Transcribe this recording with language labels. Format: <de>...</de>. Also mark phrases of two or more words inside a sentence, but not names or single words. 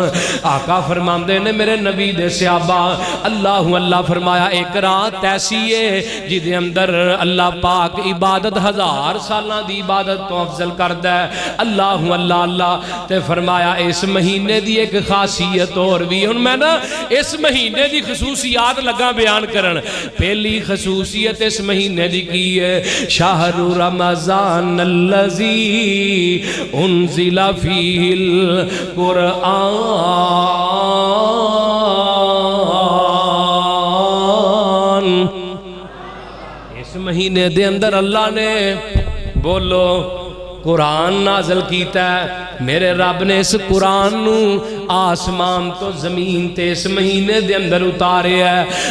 <pa>آقا فرماندے نے میرے نبی دے صحابہ، اللہ اللہ فرمایا اک رات ایسی ہے جیہدے اندر اللہ پاک عبادت 1000 سالاں دی عبادت توں افضل کردا ہے.</pa> <ar>الله الله الله.</ar> <pa>تے فرمایا اس مہینے دی اک خاصیت اور بھی، ہن میں نا اس مہینے دی خصوصیات لگا بیان کرن. پہلی خصوصیت اس مہینے دی کی ہے,</pa> <ar>شهر رمضان الذي أنزل فيه القرآن.</ar> <pa>اس مہینے دے اندر اللہ نے بولو قرآن نازل کیتا ہے. میرے رب نے اس قرآن نوں آسمان توں زمین تے اس مہینے دے اندر اتارے ہے.</pa>